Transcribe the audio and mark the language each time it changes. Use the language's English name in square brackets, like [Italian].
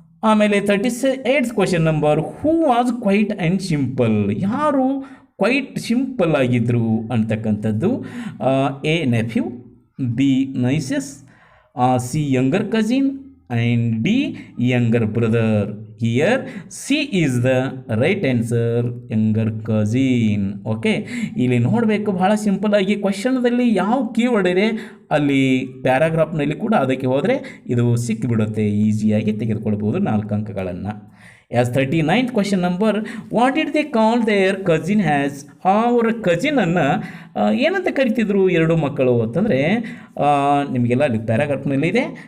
[English] ಆಮೇಲೆ 38th question number. Who was quite and simple. [Kannada] ಯಾರು quite simple ಆಗಿದ್ದರು ಅಂತಕ್ಕಂಥದ್ದು? [English] A nephew, B nieces, C younger cousin and D younger brother. Here C is the right answer, younger cousin. [Kannada] Okay, ಇಲ್ಲಿ ನೋಡಬೇಕು ಭಾಳ simple ಆಗಿ ಕ್ವಶನ್ದಲ್ಲಿ ಯಾವ keyword ಇದೆ ಅಲ್ಲಿ ಪ್ಯಾರಾಗ್ರಾಫ್ನಲ್ಲಿ ಕೂಡ ಅದಕ್ಕೆ ಹೋದರೆ ಇದು ಸಿಕ್ಕಿಬಿಡುತ್ತೆ, ಈಸಿಯಾಗಿ ತೆಗೆದುಕೊಳ್ಬೋದು 4 ಅಂಕಗಳನ್ನು. [English] As 39th question number. What did they call their cousin has. [Kannada] ಅವರ ಕಜಿನನ್ನು ಏನಂತ ಕರಿತಿದ್ರು 2 ಮಕ್ಕಳು ಅಂತಂದರೆ, ನಿಮಗೆಲ್ಲ ಅಲ್ಲಿ ಪ್ಯಾರಾಗ್ರಾಫ್ನಲ್ಲಿದೆ.